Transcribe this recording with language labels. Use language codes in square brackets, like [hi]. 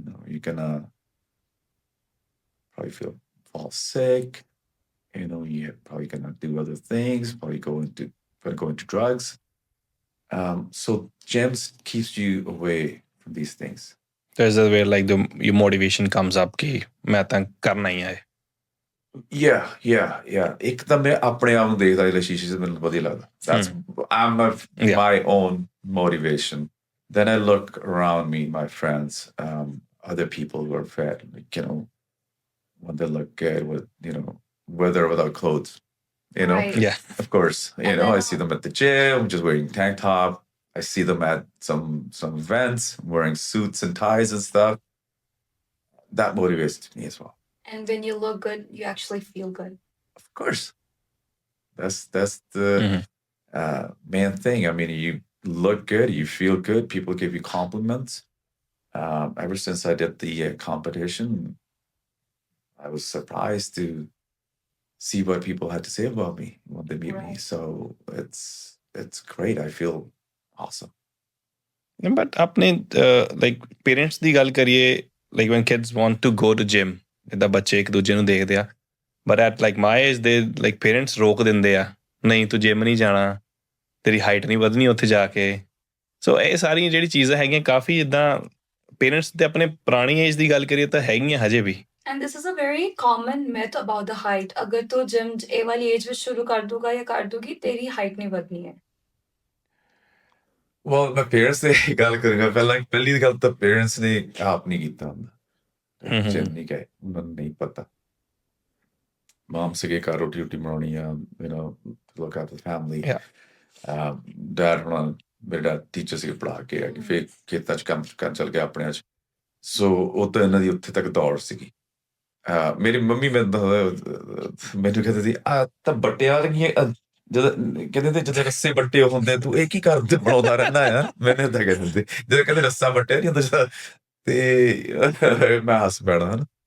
[en] You're going to probably fall sick. You're probably going to do other things, probably go into drugs. So gyms keeps you away from these things. There's a way like your motivation comes up [hi] कि मैं ਤਾਂ करना ही है. [en] Yeah. [pa] ਇੱਕ ਤਾਂ ਮੈਂ ਆਪਣੇ ਆਪ ਨੂੰ ਦੇਖਦਾ ਜਿਹੜਾ ਸ਼ੀਸ਼ੇ 'ਚ ਮੈਨੂੰ ਵਧੀਆ ਲੱਗਦਾ. [en] That's my own motivation. Then I look around me, my friends, other people who are fat, when they look good with or without clothes. Right. Yeah. Of course. And then, I see them at the gym just wearing tank top. I see them at some events wearing suits and ties and stuff. That motivates me as well. And when you look good, you actually feel good. Of course. That's the main thing. I mean, you look good, you feel good, people give you compliments. Ever since I did the competition, I was surprised to see what people had to say about me when they meet me. Right. So it's great. I feel awesome. [pa] But ਆਪਣੇ like parents ਦੀ ਗੱਲ ਕਰੀਏ, [en] like when kids want to go to gym, [pa] ਜਿੱਦਾਂ ਬੱਚੇ ਇੱਕ ਦੂਜੇ ਨੂੰ ਦੇਖਦੇ ਆ, [en] but at like my age [pa] ਦੇ like parents ਰੋਕ ਦਿੰਦੇ ਆ, ਨਹੀਂ ਤੂੰ ਜਿਮ ਨਹੀਂ ਜਾਣਾ, ਤੇਰੀ ਹਾਈਟ ਨਹੀਂ ਵਧਣੀ ਉੱਥੇ ਜਾ ਕੇ. ਸੋ ਇਹ ਸਾਰੀਆਂ ਜਿਹੜੀ ਚੀਜ਼ਾਂ ਹੈਗੀਆਂ ਕਾਫੀ ਇੱਦਾਂ ਪੇਰੈਂਟਸ ਦੇ ਆਪਣੇ ਪੁਰਾਣੀ ਏਜ ਦੀ ਗੱਲ ਕਰੀਏ ਤਾਂ ਹੈਗੀਆਂ ਹਜੇ ਵੀ. [en] And this is a very common myth about the height. [pa] ਅਗਰ ਤੂੰ ਜਿਮ ਇਹ ਵਾਲੀ ਏਜ ਵਿੱਚ ਸ਼ੁਰੂ ਕਰ ਦੂਗਾ ਜਾਂ ਕਰ ਦੂਗੀ, ਤੇਰੀ ਹਾਈਟ ਨਹੀਂ ਵਧਣੀ ਹੈ. [en] Well, my parents [pa] ਨੇ ਗੱਲ ਕਰਾਂਗਾ ਪਹਿਲੀ ਗੱਲ ਤਾਂ parents ਨੇ ਆਪ ਨਹੀਂ ਕੀਤਾ ਹੁੰਦਾ. ਜਿਮ ਨਹੀਂ ਗਏ, ਉਹਨਾਂ ਨੂੰ ਨਹੀਂ ਪਤਾ. Mom ਸੀਗੇ ਘਰ ਰੋਟੀ ਬਣਾਉਣੀ ਆ, [en] to look after the family. [pa] Yeah. Dad ਮੇਰੇ dad teacher ਸੀਗੇ ਪੜ੍ਹਾ ਕੇ ਆ, ਫਿਰ ਖੇਤਾਂ 'ਚ ਕੰਮ ਕਰਨ ਚੱਲ ਗਿਆ ਆਪਣਿਆਂ 'ਚ. ਸੋ ਉਹ ਤਾਂ ਇਹਨਾਂ ਦੀ ਉੱਥੇ ਤੱਕ ਦੌੜ ਸੀਗੀ. ਮੇਰੀ ਮੰਮੀ ਮੈਨੂੰ ਕਹਿੰਦੇ ਸੀ ਆ ਤਾਂ ਬੱਟਿਆਂ ਵਾਲੀਆਂ ਕਹਿੰਦੇ ਜਦੋਂ ਰੱਸੇ ਬੱਟੇ ਹੁੰਦੇ ਤੂੰ ਇਹ ਕੀ ਕਰਦੇ ਬਣਾਉਂਦਾ ਰਹਿੰਦਾ ਆ, ਮੈਨੂੰ ਏਦਾਂ ਕਹਿੰਦੇ ਜਦੋਂ ਕਹਿੰਦੇ ਰੱਸਾ ਬੱਟਿਆ ਨਹੀਂ ਹੁੰਦਾ ਤੇ ਮੈਂ ਹੱਸ ਪੈਣਾ ਹਨਾ.